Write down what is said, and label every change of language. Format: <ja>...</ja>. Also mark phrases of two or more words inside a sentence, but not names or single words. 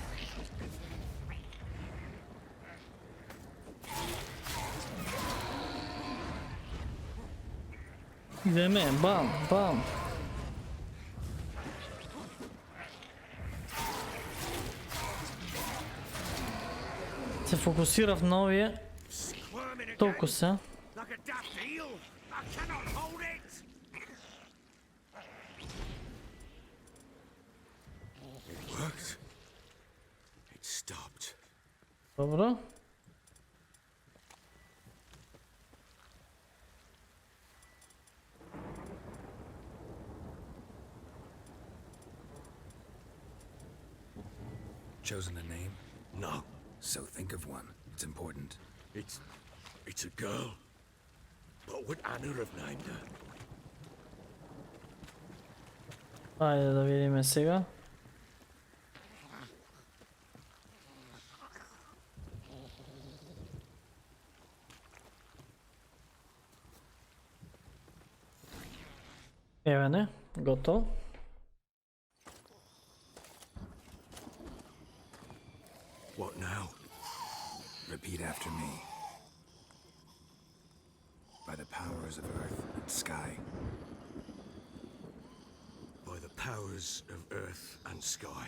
<mk>Идеме, бам, бам. Се фокусирав на овие.</mk> <en>Squirming</en> <mk>Толку</mk> <en>again,</en> <mk>се.</mk> <en>like a daft eel. I cannot hold it! It worked. It stopped.</en> <mk>Добро.</mk> <en>Chosen a name? No, So think of one. It's important. it's a girl. What would Anna have named her?</en> <mk>Ајде да видиме сега. Еве не, готово.</mk> <en>What now? Repeat after me. By the powers of earth and sky. By the powers of earth and sky.</en>